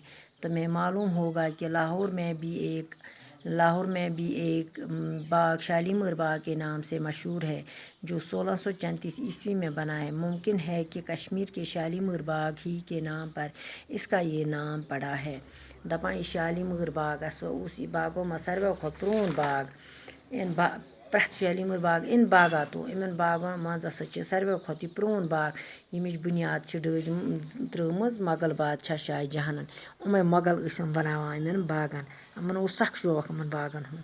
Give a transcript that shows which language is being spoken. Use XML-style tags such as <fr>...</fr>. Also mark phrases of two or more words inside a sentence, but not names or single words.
<ur>تمہیں معلوم ہوگا کہ لاہور میں بھی ایک باغ شالیمار باغ کے نام سے مشہور ہے، جو 1634 عیسوی میں بنا ہے. ممکن ہے کہ کشمیر کے شالیمار باغ ہی کے نام پر اس کا یہ نام پڑا ہے.</ur> <ks>دپان یہ شالیمار باغ اس باغوں میں ساروی کھۄتہٕ پرٛون باغ. پرٛٮ۪تھ شالیمار باغ یِمن باغن منٛز ہسا چھِ ساروی کھۄتہٕ یہِ پرٛون باغ ییٚمِچ بُنیاد چھِ ترٛٲومٕژ مغل بادشاہ شاہ جہانن. یِمے مغل ٲسۍ یِم بناوان یِمن باغن. یِمن اوس سخ شوق یِمن باغن ہُنٛد.</ks>